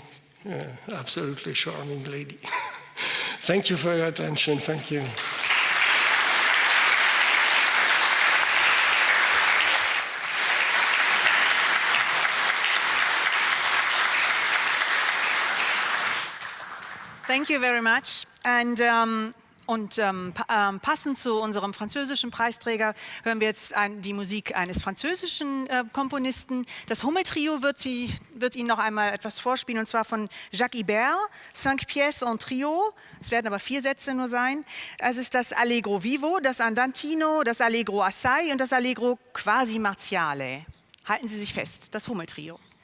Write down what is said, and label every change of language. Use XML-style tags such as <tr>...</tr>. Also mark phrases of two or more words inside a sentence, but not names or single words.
<en>Absolutely charming lady. Thank you for your attention. Thank you. Thank you very much.</en> <de>And passend zu unserem französischen Preisträger hören wir jetzt die Musik eines französischen Komponisten. Das Hummeltrio wird Ihnen noch einmal etwas vorspielen, und zwar von Jacques Ibert, 5 pièces en trio. Es werden aber 4 Sätze nur sein. Es ist das Allegro vivo, das Andantino, das Allegro assai und das Allegro quasi martiale. Halten Sie sich fest, das Hummeltrio.</de>